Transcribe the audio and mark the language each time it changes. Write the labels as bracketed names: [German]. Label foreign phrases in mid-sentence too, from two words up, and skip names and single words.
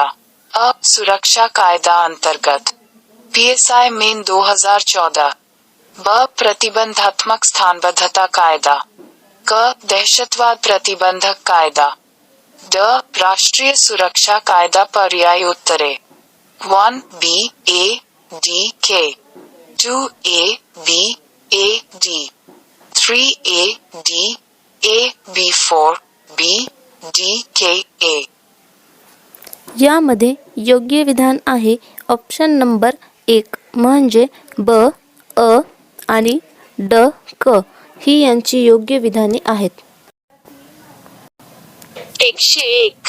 [Marathi] अ. सुरक्षा कायदा अंतर्गत PSI मेन 2014. ब. प्रतिबंधात्मक स्थानबद्धता कायदा. क. दहशतवाद प्रतिबंधक कायदा. ड. राष्ट्रीय सुरक्षा कायदा. पर्याय उत्तरे 1B A D K 2A B A D 3A D A B 4B D K A. यामध्ये योग्य विधान आहे [English] option number [Marathi] 1 म्हणजे ब, अ आणि ड, क ही यांची योग्य विधाने आहेत. 101.